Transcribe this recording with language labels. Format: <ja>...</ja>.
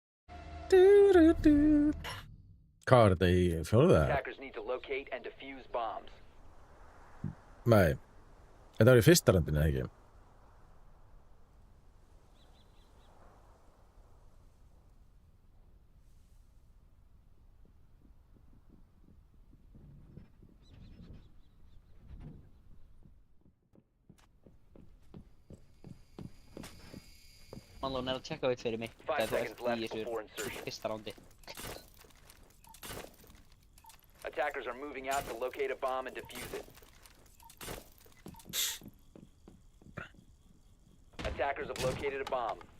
<is>Hvað var þetta í fjórða?</is> <en>Attackers need to locate and defuse bombs.</en> <is>Nei. Þetta var í fyrsta randinu, eða ekki? Malone er að tjekka út fyrir mig.</is> <en>5 seconds left before insertion.</en> <is>Fyrsta rándi.</is> <en>Attackers are moving out to locate a bomb and defuse it. Attackers have located a bomb.</en>